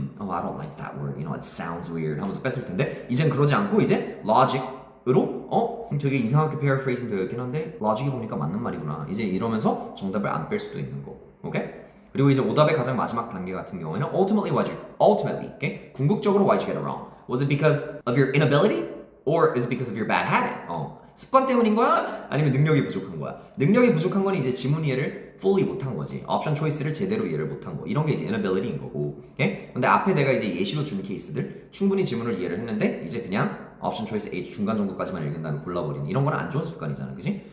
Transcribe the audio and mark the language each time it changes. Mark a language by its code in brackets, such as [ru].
[en] I don't like that word, you know, it sounds weird [ko] 하면서 뺐을 텐데 이젠 그러지 않고 이제 logic으로 되게 이상하게 paraphrasing 되어 있긴 한데 logic이 보니까 맞는 말이구나 이제 이러면서 정답을 안 뺄 수도 있는 거, 오케이? 그리고 이제 오답의 가장 마지막 단계 같은 경우에는 ultimately, okay? 궁극적으로 [en] why'd you get it wrong? Was it because of your inability? Or is it because of your bad habit? [ko] 습관 때문인 거야? 아니면 능력이 부족한 거야? 능력이 부족한 건 이제 지문 이해를 fully 못한 거지. 옵션 초이스를 제대로 이해를 못한 거. 이런 게 이제 inability인 거고. 오케이? 근데 앞에 내가 이제 예시로 준 케이스들 충분히 지문을 이해를 했는데 이제 그냥 옵션 초이스 A 중간 정도까지만 읽은 다음에 골라버리는 이런 거는 안 좋은 습관이잖아. 그지?